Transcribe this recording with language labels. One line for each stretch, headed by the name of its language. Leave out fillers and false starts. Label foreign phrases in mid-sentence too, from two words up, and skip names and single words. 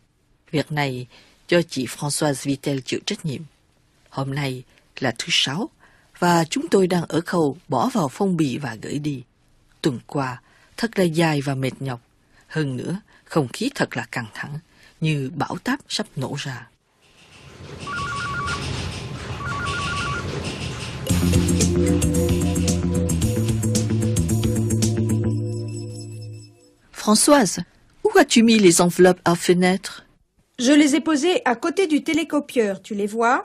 Vietnamese: Việc này cho chị Françoise Vitel chịu trách nhiệm. Hôm nay là thứ Sáu và chúng tôi đang ở khâu bỏ vào phong bì và gửi đi. Tuần qua thật là dài và mệt nhọc. Hơn nữa, không khí thật là căng thẳng, như bão táp sắp nổ ra.
French: Françoise, où as-tu mis les enveloppes à fenêtre? Je les ai posées à côté du télécopieur, tu les vois?